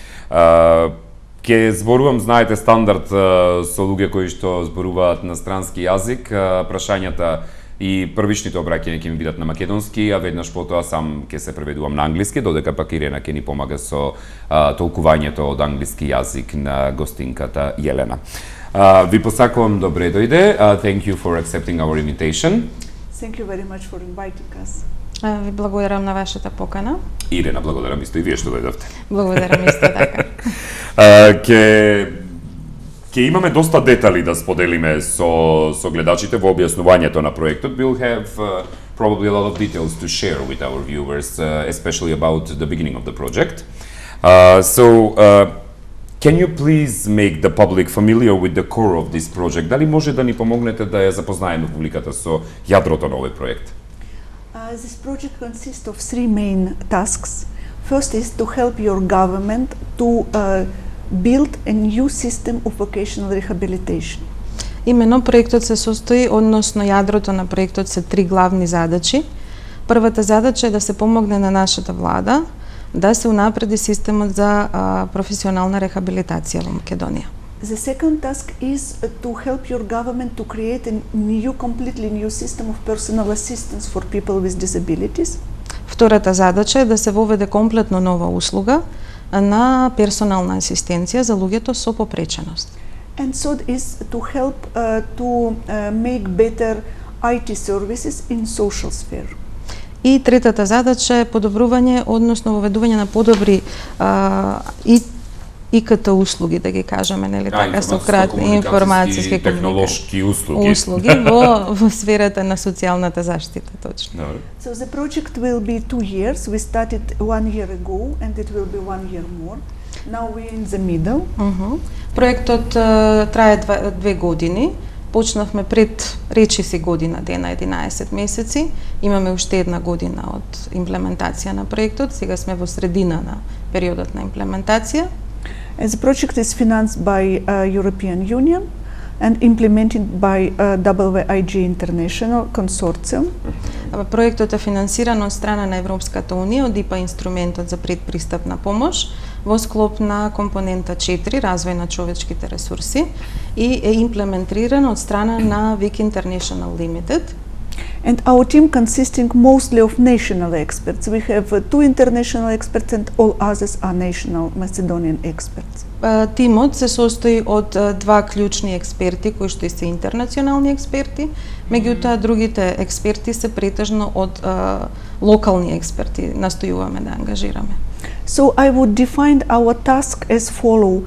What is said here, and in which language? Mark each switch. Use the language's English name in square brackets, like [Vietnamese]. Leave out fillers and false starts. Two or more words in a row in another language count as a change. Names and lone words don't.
[Macedonian] Ке зборувам, знаете, стандард со луѓе кои што зборуваат на странски јазик, прашањата и првичните обраќања ќе ми бидат на македонски, а веднаш потоа сам ќе се преведувам на англиски, додека пак Ирена ќе ни помага со толкувањето од англиски јазик на гостинката Јелена. Ви посакувам добре дојде. [English] Thank you for accepting our invitation. Thank you very much for inviting us. [Macedonian] Ви благодарам на вашата покана. Ирена, благодарам исто и вие што дојдовте. Благодарам исто така. Ке имаме доста детали да споделиме со гледачите во објаснувањето на проектот. [English] We'll have probably a lot of details to share with our viewers, especially about the beginning of the project. Can you please make the public familiar with the core of this project? [Macedonian] Дали може да ни помогнете да ја запознаеме публиката со јадрото на овој проект? [English] This project consists of three main tasks. First is to help your government to build a new system of vocational rehabilitation. [Macedonian] Имено проектот се состои, односно јадрото на проектот се три главни задачи. Првата задача е да се помогне на нашата влада да се унапреди системот за професионална рехабилитација во Македонија. [English] The second task is to help your government to create a completely new system of personal assistance for people with disabilities. [Macedonian] Втората задача е да се воведе комплетно нова услуга на персонална асистенција за луѓето со попреченост. [English] And third is to help to make better IT services in social sphere. [Macedonian] И третата задача е подобрување, односно воведување на подобри ИКТ услуги, да ги кажеме, нели така, со кратки информациски и технолошки услуги во сферата на социјалната заштита, точно. [English] So the project will be 2 years. We started 1 year ago and it will be 1 year more. Now we're in the middle. [Macedonian] Проектот трае 2 години. Почнавме пред речиси година дена, 11 месеци. Имаме уште една година од имплементација на проектот. Сега сме во средина на периодот на имплементација. [English] The project is financed by European Union and implemented by WIG International Consortium. [Macedonian] Проектот е финансиран од страна на Европската унија од ИПА инструментот за предпристапна помош во склоп на компонента 4 развој на човечките ресурси и е имплементиран од страна на WIG International Limited. [English] And our team consisting mostly of national experts. We have 2 international experts and all others are national Macedonian experts. [Macedonian] Тимот се состои од 2 клучни експерти кои што се интернационални експерти, меѓутоа другите експерти се претежно од локални експерти, настојуваме да ангажираме. [English] So I would define our task as follow.